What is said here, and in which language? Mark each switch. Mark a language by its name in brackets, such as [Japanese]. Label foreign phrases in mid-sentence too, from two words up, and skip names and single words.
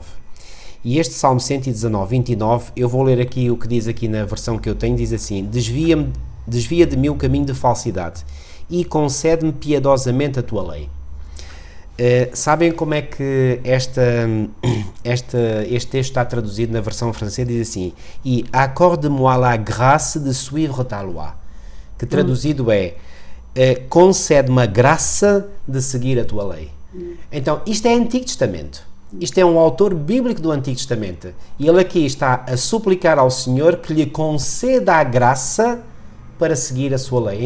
[Portuguese] E este Salmo 119, 29, eu vou ler aqui o que diz aqui na versão que eu tenho, diz assim: desvia de mim o caminho de falsidade e concede-me piedosamente a tua lei. Sabem como é que este texto está traduzido na versão francesa? Diz assim: e [French] accorde-moi la grâce de suivre ta loi, [Portuguese] que traduzido é concede-me a graça de seguir a tua lei. Então, isto é Antigo Testamento. Isto é um autor bíblico do Antigo Testamento. E ele aqui está a suplicar ao Senhor que lhe conceda a graça para seguir a sua lei.